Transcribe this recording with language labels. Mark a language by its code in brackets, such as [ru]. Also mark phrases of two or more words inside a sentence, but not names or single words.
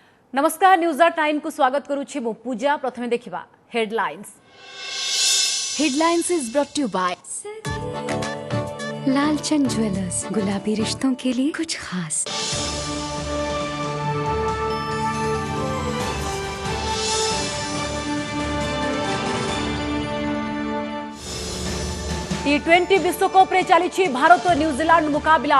[or] ନମସ୍କାର ନ୍ୟୁଜ 9 କୁ ସ୍ୱାଗତ କରୁଛି ମୁଁ ପୂଜା। ପ୍ରଥମେ ଦେଖିବା ହେଡଲାଇନ୍ସ। [en] Headlines is brought to by Lalchand Jewellers, [hi] गुलाबी रिश्तों के लिए कुछ खास। [or] T20 ବିଶ୍ୱକପ ରେ ଚାଲି ଭାରତ ଆଉ ନ୍ୟୁଜିଲାଣ୍ଡ ମୁକାବିଲା।